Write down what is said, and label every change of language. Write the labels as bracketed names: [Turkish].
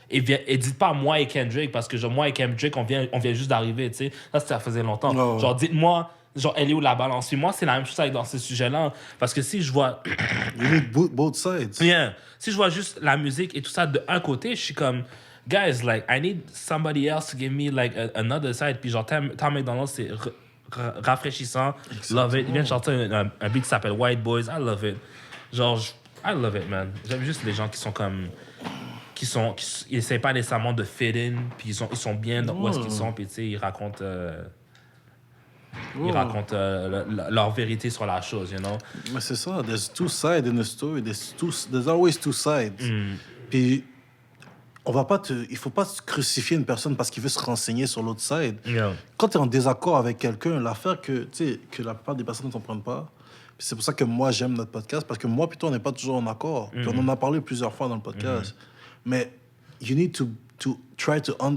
[French] Et dites pas moi et Kendrick, parce que genre, moi et Kendrick, on vient juste d'arriver, tu sais. Ça faisait longtemps. Oh. Genre, dites-moi... Genre, elle est où la balance? Puis moi, c'est la même chose avec dans ce sujet-là. Parce que si je vois... [English] You need both sides. Yeah. [French] Si je vois juste la musique et tout ça de un côté, je suis comme... [English] Guys, like, I need somebody else to give me, like, another side. [French] Puis genre, Tom MacDonald, c'est rafraîchissant. Exactement. [English] Love it. [French] Il vient de chanter un beat qui s'appelle White Boys. [English] I love it. Genre, I love it, man. [French] J'aime juste les gens qui sont comme... Ils essaient pas nécessairement de fit in. Puis ils sont bien dans où est-ce qu'ils sont. Puis tu sais, ils racontent... Ils racontent leur vérité sur la chose, [English] you know? [French] Mais c'est ça, [English] there's two sides in a story. There's always two sides. [French] Puis, il faut pas crucifier une personne parce qu'il veut se renseigner sur l'autre side. [English] Yeah. [French] Quand tu es en désaccord avec quelqu'un, l'affaire que la plupart des personnes ne comprennent pas, puis c'est pour ça que moi, j'aime notre podcast, parce que moi, plutôt, on n'est pas toujours en accord. Puis on en a parlé plusieurs fois dans le podcast. Mais [English] you need to try to...